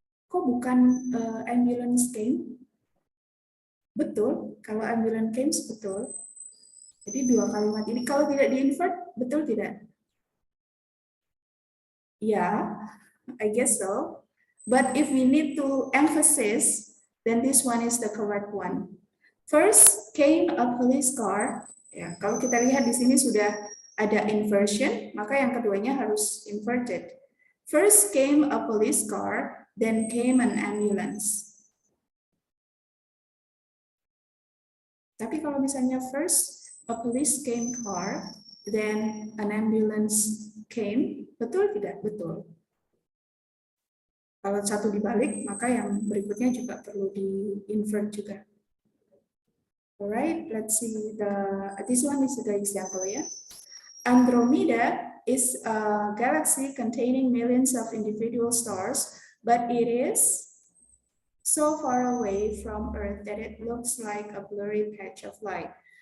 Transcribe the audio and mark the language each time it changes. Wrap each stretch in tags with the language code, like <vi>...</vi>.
<id>Kok bukan ambulance came? Betul, kalau ambulance came betul. Jadi dua kalimat ini kalau tidak di-invert, betul tidak?</id> <en>Ya, I guess so. But if we need to emphasize, then this one is the correct one. First came a police car.</en> <id>Ya, kalau kita lihat di sini sudah ada inversion, maka yang keduanya harus inverted.</id> <en>First came a police car, then came an ambulance.</en> <id>Tapi kalau misalnya</id> <en>first a police came car, then an ambulance came,</en> <id>betul tidak? Betul. Kalau satu dibalik, maka yang berikutnya juga perlu di-invert juga.</id> <en>Alright, let's see this one is the example, yeah. Andromeda is a galaxy containing millions of individual stars, but it is so far away from Earth that it looks like a blurry patch of light.</en>